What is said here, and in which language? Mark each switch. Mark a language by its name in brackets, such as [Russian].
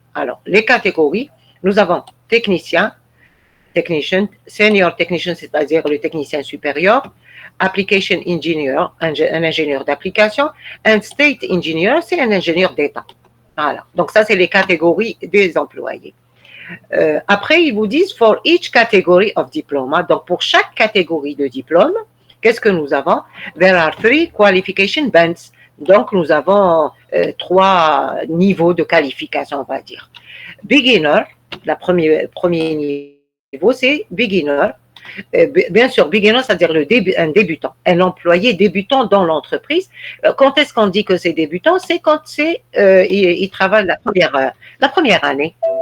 [French] Alors, les catégories, nous avons technicien, technician, [English] senior technician, [French] c'est-à-dire le technicien supérieur, [English] application engineer, [French] un ingénieur d'application, [English] and state engineer, [French] c'est un ingénieur d'État. Voilà. Donc, ça, c'est les catégories des employés. Après, ils vous disent [English] for each category of diploma. [French] Donc, pour chaque catégorie de diplôme, qu'est-ce que nous avons? [English] There are 3 qualification bands. [French] Donc, nous avons 3 niveaux de qualification, on va dire. Beginner, premier niveau, c'est beginner. Bien sûr, beginner, c'est-à-dire un débutant, un employé débutant dans l'entreprise. Quand est-ce qu'on dit que c'est débutant? C'est quand il travaille la première année.